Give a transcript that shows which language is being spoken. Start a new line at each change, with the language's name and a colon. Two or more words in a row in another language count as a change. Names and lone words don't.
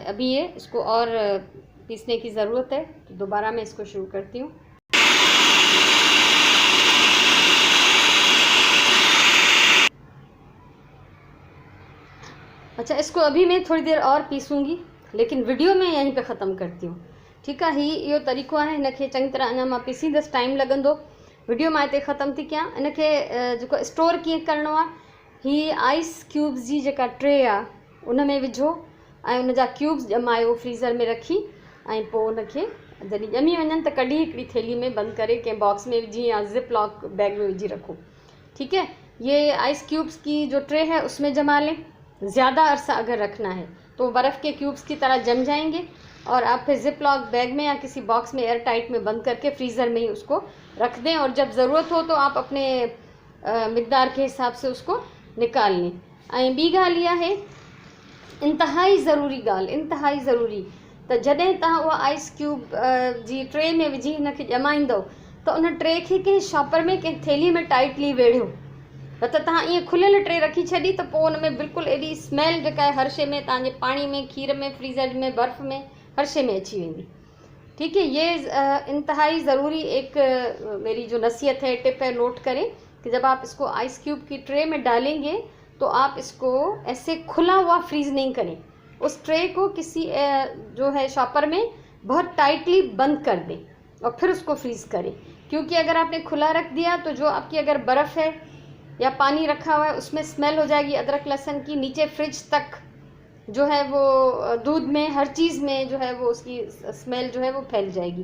Urdu: ابھی یہ اس کو اور پیسنے کی ضرورت ہے، تو دوبارہ میں اس کو شروع کرتی ہوں. اچھا، اس کو ابھی میں تھوڑی دیر اور پیسوں گی، لیکن ویڈیو میں یہیں پہ ختم کرتی ہوں، ٹھیک ہے.
Sindhi: ही इहो तरीक़ो आहे, इनखे चङी तरह अञा मां पीसींदसि, टाइम लॻंदो। वीडियो मां हिते ख़त्म थी कयां। इनखे जेको स्टोर कीअं करिणो आहे, ही
English: ice cubes
Sindhi: जी जेका ट्रे आहे उन में विझो ऐं उन जा क्यूब्स ॼमायो फ्रीज़र में रखी, ऐं पोइ उनखे जॾहिं ॼमी वञनि त कढी हिकिड़ी थैली में बंदि करे कंहिं बॉक्स में विझी या
English: zip lock bag
Sindhi: में विझी रखो,
Urdu: ٹھیک ہے. ये
English: ice cubes
Urdu: کی جو ٹرے ہے اس میں جما لیں۔ زیادہ عرصہ اگر رکھنا ہے تو برف کے کیوبز کی طرح جم جائیں گے، اور آپ پھر
English: zip lock bag
Urdu: میں یا کسی باکس میں
English: air tight
Urdu: میں بند کر کے فریزر میں ہی اس کو رکھ دیں، اور جب ضرورت ہو تو آپ اپنے مقدار کے حساب سے اس کو نکال لیں.
Sindhi: ऐं ॿी ॻाल्हि इहा आहे, इंतहाई ज़रूरी ॻाल्हि, इंतहाई ज़रूरी, त जॾहिं तव्हां उहा
English: ice cube
Sindhi: जी ट्रे में विझी हिनखे ॼमाईंदव, त उन ट्रे खे कंहिं शॉपर में कंहिं थैली में टाइटली वेढ़ियो, न त तव्हां ईअं खुलियल ट्रे रखी छॾी त पोइ उन में बिल्कुलु एॾी स्मेल जेका आहे हर शइ में, तव्हांजे पाणी में, खीर में, फ्रीज़र में, बर्फ़ में, हर शइ में अची वेंदी,
Urdu: ٹھیک ہے. یہ انتہائی ضروری ایک میری جو نصیحت ہے، ٹپ ہے، نوٹ کریں کہ جب آپ اس کو
English: ice cube
Urdu: کی ٹرے میں ڈالیں گے تو آپ اس کو ایسے کھلا ہوا فریز نہیں کریں، اس ٹرے کو کسی جو ہے شاپر میں بہت ٹائٹلی بند کر دیں اور پھر اس کو فریز کریں، کیونکہ اگر آپ نے کھلا رکھ دیا تو جو آپ کی اگر برف ہے یا پانی رکھا ہوا ہے اس میں سمیل ہو جائے گی ادرک لہسن کی، نیچے فرج تک جو ہے وہ دودھ میں، ہر چیز میں جو ہے وہ اس کی سمیل جو ہے وہ پھیل جائے گی.